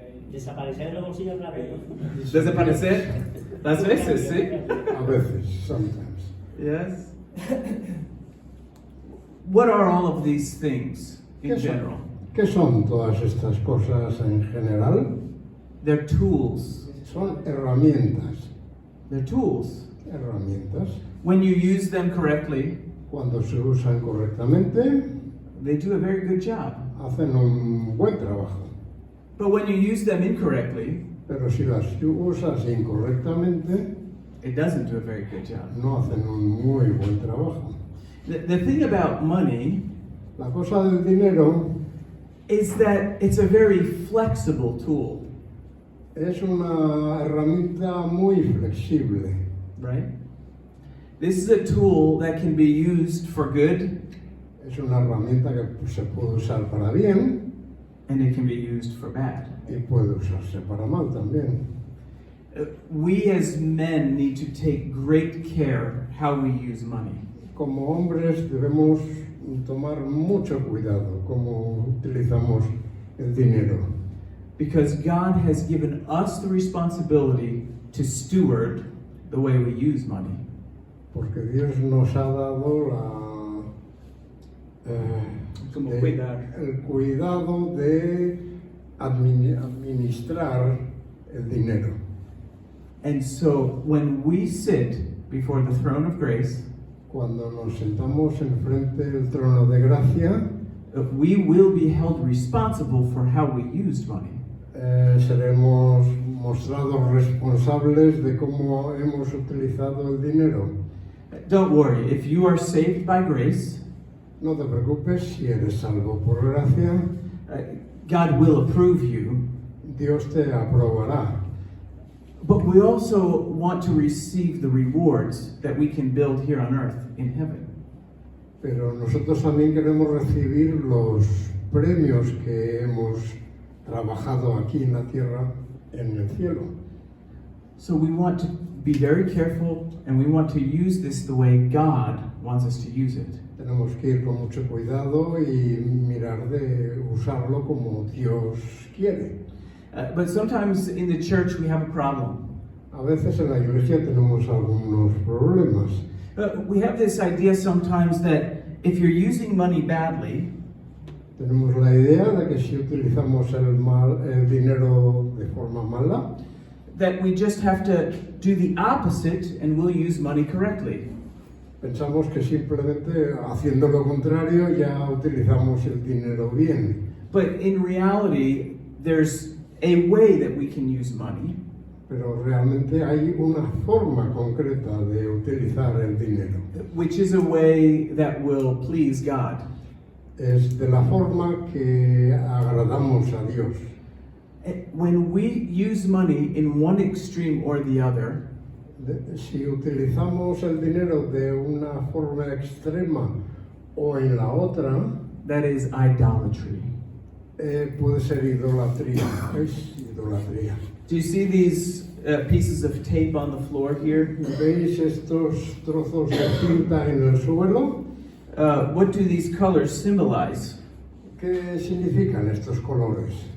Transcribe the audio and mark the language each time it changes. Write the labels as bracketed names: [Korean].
[Spanish] Desaparecer en los bolsillos rápido. Desaparecer las veces, ¿sí? A veces, sometimes. [English] Yes. What are all of these things in general? [Spanish] ¿Qué son todas estas cosas en general? [English] They're tools. [Spanish] Son herramientas. [English] They're tools. [Spanish] Herramientas. [English] When you use them correctly, [Spanish] Cuando se usan correctamente, [English] they do a very good job. [Spanish] hacen un buen trabajo. [English] But when you use them incorrectly, [Spanish] Pero si las usas incorrectamente, [English] it doesn't do a very good job. [Spanish] no hacen un muy buen trabajo. [English] The thing about money [Spanish] La cosa del dinero [English] is that it's a very flexible tool, [Spanish] es una herramienta muy flexible. [English] right? This is a tool that can be used for good [Spanish] Es una herramienta que se puede usar para bien [English] and it can be used for bad. [Spanish] y puede usarse para mal también. [English] We as men need to take great care how we use money. [Spanish] Como hombres debemos tomar mucho cuidado cómo utilizamos el dinero, [English] Because God has given us the responsibility to steward the way we use money. [Spanish] porque Dios nos ha dado Como cuidar. el cuidado de administrar el dinero. [English] And so when we sit before the throne of grace, [Spanish] Cuando nos sentamos enfrente del trono de gracia, [English] we will be held responsible for how we used money. [Spanish] seremos mostrados responsables de cómo hemos utilizado el dinero. [English] Don't worry, if you are saved by grace, [Spanish] No te preocupes, si eres salvo por gracia, [English] God will approve you. [Spanish] Dios te aprobará. [English] But we also want to receive the rewards that we can build here on earth in heaven. [Spanish] Pero nosotros también queremos recibir los premios que hemos trabajado aquí en la tierra, en el cielo. [English] So we want to be very careful and we want to use this the way God wants us to use it. [Spanish] Tenemos que ir con mucho cuidado y mirar de usarlo como Dios quiere. [English] But sometimes in the church we have a problem. [Spanish] A veces en la iglesia tenemos algunos problemas. [English] We have this idea sometimes that if you're using money badly, [Spanish] Tenemos la idea de que si utilizamos el dinero de forma mala, [English] that we just have to do the opposite and we'll use money correctly. [Spanish] pensamos que simplemente haciendo lo contrario ya utilizamos el dinero bien. [English] But in reality, there's a way that we can use money. [Spanish] Pero realmente hay una forma concreta de utilizar el dinero. [English] Which is a way that will please God. [Spanish] Es de la forma que agradamos a Dios. [English] When we use money in one extreme or the other, [Spanish] Si utilizamos el dinero de una forma extrema o en la otra, [English] that is idolatry. [Spanish] puede ser idolatría. Es idolatría. [English] Do you see these pieces of tape on the floor here? [Spanish] ¿Veis estos trozos de cinta en el suelo? [English] What do these colors symbolize? [Spanish] ¿Qué significan estos colores?